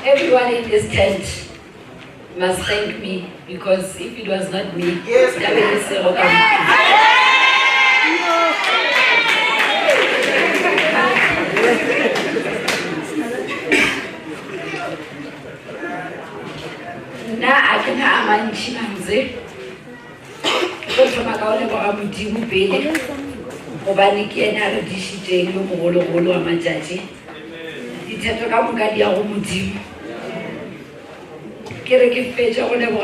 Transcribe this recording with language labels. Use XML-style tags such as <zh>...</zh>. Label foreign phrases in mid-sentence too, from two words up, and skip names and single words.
<en>everyone in this tent must thank me, because if it was not me, yes.</en> <nso>Na a ke na amantshi manze go thoma ka ole ba modimo pele gobane ke ena re dishiteng yo mogologolo wa matšatši ditheto ka moka di ya go modimo ke re ke fetša go leboga</nso>